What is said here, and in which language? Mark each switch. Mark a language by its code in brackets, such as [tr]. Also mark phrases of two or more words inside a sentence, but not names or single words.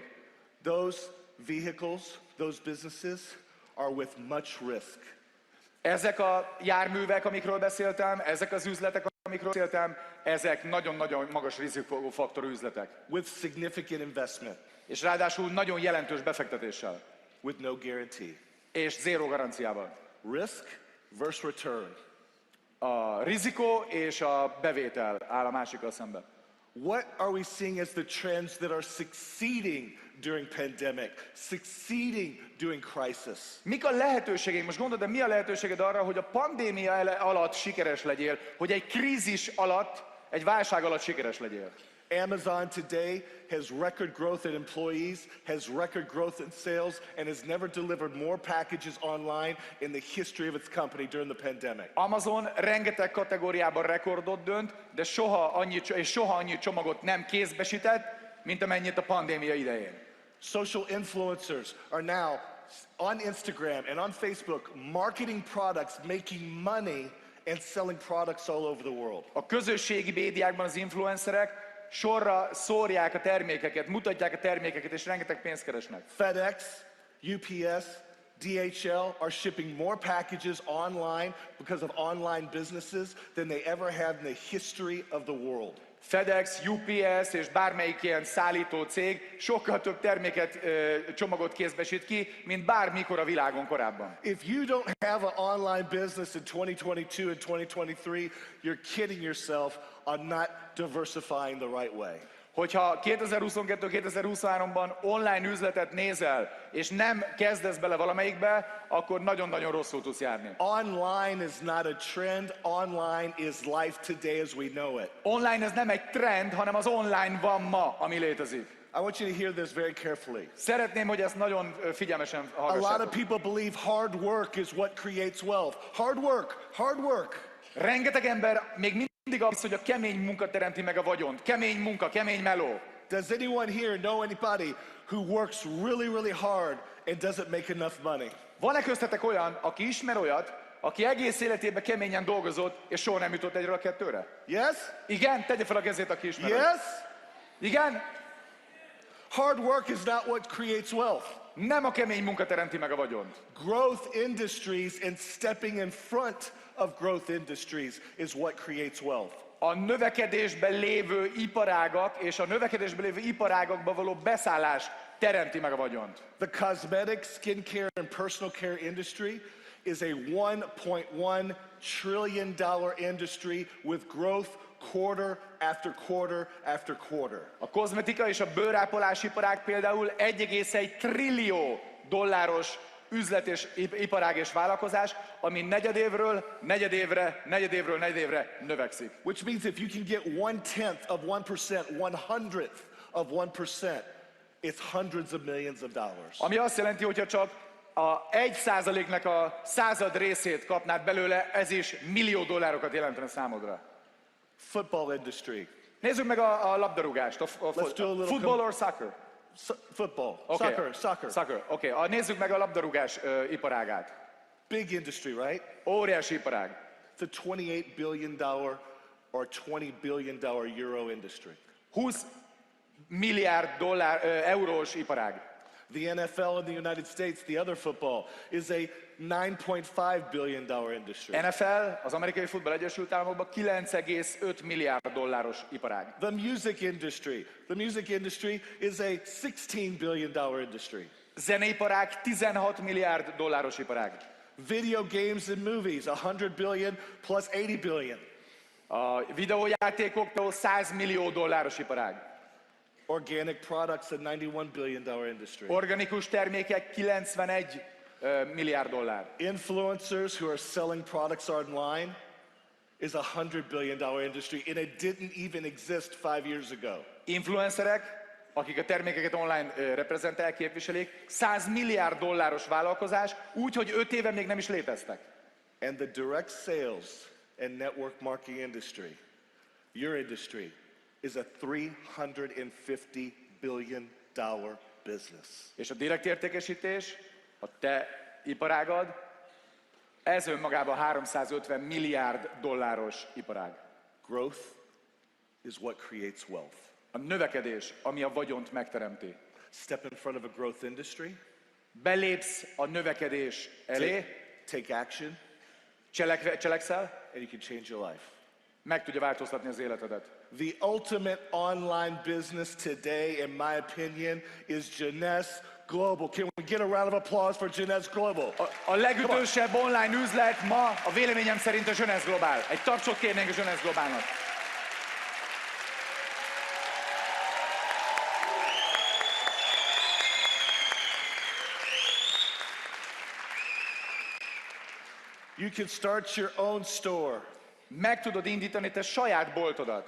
[en] Those vehicles, those businesses are with much risk. [hu] Ezek a járművek, amikről beszéltem, ezek az üzletek, amikről beszéltem, ezek nagyon-nagyon magas rizikófaktorú üzletek. [en] With significant investment. [hu] És ráadásul nagyon jelentős befektetéssel. [en] With no guarantee. [hu] És zéró garanciával. [en] Risk versus return. [hu] A rizikó és a bevétel áll a másikkal szemben. [en] What are we seeing as the trends that are succeeding during pandemic, succeeding during crisis? [hu] Mik a lehetőségeink? Most gondolod, de mi a lehetőséged arra, hogy a pandémia alatt sikeres legyél, hogy egy krízis alatt, egy válság alatt sikeres legyél? [en] Amazon today has record growth in employees, has record growth in sales, and has never delivered more packages online in the history of its company during the pandemic. [hu] Amazon rengeteg kategóriában rekordot dönt, de soha annyi csomagot nem kézbesített, mint amennyit a pandémia idején. [en] Social influencers are now on Instagram and on Facebook marketing products, making money and selling products all over the world. [hu] A közösségi médiákban az influencerek sorra szórják a termékeket, mutatják a termékeket, és rengeteg pénzt keresnek. [en] FedEx, UPS, DHL are shipping more packages online because of online businesses than they ever have in the history of the world. [hu] FedEx, UPS és bármelyik ilyen szállító cég sokkal több terméket, csomagot kézbesít ki, mint bármikor a világon korábban. [en] If you don't have an online business in 2022 and 2023, you're kidding yourself on not diversifying the right way. [hu] Hogyha 2022-2023-ban online üzletet nézel, és nem kezdesz bele valamelyikbe, akkor nagyon-nagyon rosszul tudsz járni. [en] Online is not a trend, online is life today as we know it. [hu] Online ez nem egy trend, hanem az online van ma, ami létezik. [en] I want you to hear this very carefully. [hu] Szeretném, hogy ezt nagyon figyelmesen hallgassátok. [en] A lot of people believe hard work is what creates wealth. Hard work, hard work. [hu] Rengeteg ember még mindig azt, hogy a kemény munka teremti meg a vagyont. Kemény munka, kemény meló. [en] Does anyone here know anybody who works really, really hard and doesn't make enough money? [hu] Van-e köztetek olyan, aki ismer olyat, aki egész életében keményen dolgozott, és soha nem jutott egyről a kettőre? [en] Yes? [hu] Igen? Tegye fel a kezét, aki ismer. [en] Yes? [hu] Igen? [en] Hard work is not what creates wealth. [hu] Nem a kemény munka teremti meg a vagyont. [en] Growth industries and stepping in front of growth industries is what creates wealth. [hu] A növekedésben lévő iparágak és a növekedésben lévő iparágakba való beszállás teremti meg a vagyont. [en] The cosmetic, skincare, and personal care industry is a $1.1 trillion industry with growth quarter after quarter after quarter. [hu] A kozmetika és a bőrápolás iparág például 1,1 trillió dolláros üzlet és iparág és vállalkozás, ami negyedévről negyedévre növekszik. [en] Which means if you can get 1/10 of 1%, 1/100th of 1%, it's hundreds of millions of dollars. [hu] Ami azt jelenti, hogyha csak a 1%-nek a 100 részét kapnád belőle, ez is millió dollárokat jelentene számodra. [en] Football industry. [hu] Nézzük meg a labdarúgást. [en] Football or soccer? Football. Okay. Soccer. Okay. [hu] Nézzük meg a labdarúgás iparágát. [en] Big industry, right? [hu] Óriási iparág. [en] It's a $28 billion or $20 billion euro industry. [hu] 20 milliárd eurós iparág. [en] The NFL in the United States, the other football, is a $9.5 billion industry. [hu] NFL, az Amerikai Futball Egyesült Államokban 9,5 milliárd dolláros iparág. [en] The music industry is a $16 billion industry. [hu] Zeneiparág 16 milliárd dolláros iparág. [en] Video games and movies, 100 billion plus 80 billion. [hu] A videójátékok 100 millió dolláros iparág. [en] Organic products, a $91 billion industry. [hu] Organikus termékek 91 milliárd dollár. [en] Influencers who are selling products online is a $100 billion industry, and it didn't even exist 5 years ago. [hu] Influencerek, akik a termékeket online reprezentálják, képviselik, 100 milliárd dolláros vállalkozás, úgy, hogy 5 éve még nem is léteztek. [en] And the direct sales and network marketing industry, your industry, is a $350 billion business. [hu] És a direkt értékesítés, a te iparágad, ez önmagában 350 milliárd dolláros iparág. [en] Growth is what creates wealth. [hu] A növekedés, ami a vagyont megteremti. [en] Step in front of a growth industry. [hu] Belépsz a növekedés elé. [en] Take action. [hu] Cselekszel. [en] And you can change your life. [hu] Meg tudja változtatni az életedet. [en] The ultimate online business today, in my opinion, is Jeunesse Global. Can we get a round of applause for Jeunesse Global? [hu] A legütősebb online üzlet ma a véleményem szerint a Jeunesse Global. Egy tapsot kérnénk a Jeunesse Globalnak. [en] You can start your own store. [hu] Meg tudod indítani te saját boltodat.